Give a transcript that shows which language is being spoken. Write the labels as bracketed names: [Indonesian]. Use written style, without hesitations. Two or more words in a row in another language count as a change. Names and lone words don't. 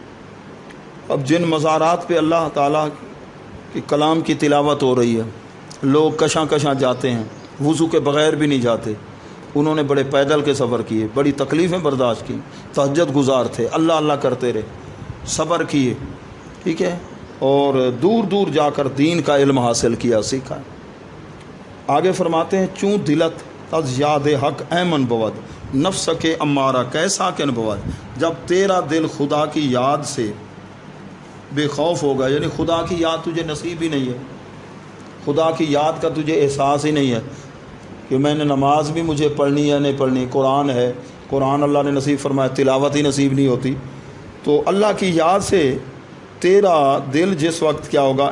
[Urdu] اب جن مزارات پہ اللہ تعالیٰ کے کلام کی تلاوت ہو رہی ہے، لوگ کشاں کشاں جاتے ہیں، وضو کے بغیر بھی نہیں جاتے، انہوں نے بڑے پیدل کے سفر کیے، بڑی تکلیفیں برداشت کی، تہجد گزار تھے، اللہ اللہ کرتے رہے، صبر کیے، ٹھیک ہے، اور دور دور جا کر دین کا علم حاصل کیا، سیکھا۔ آگے فرماتے ہیں [Persian] چوں دلت از یاد حق ایمن بود، نفس کے امارہ کیسا کن بود، [Urdu] جب تیرا دل خدا کی یاد سے بے خوف ہوگا، یعنی خدا کی یاد تجھے نصیب ہی نہیں ہے، خدا کی یاد کا تجھے احساس ہی نہیں ہے کہ میں نے نماز بھی مجھے پڑھنی ہے نہیں پڑھنی، قرآن ہے، قرآن اللہ نے نصیب فرمایا، تلاوت ہی نصیب نہیں ہوتی، تو اللہ کی یاد سے تیرا دل جس وقت کیا ہوگا؟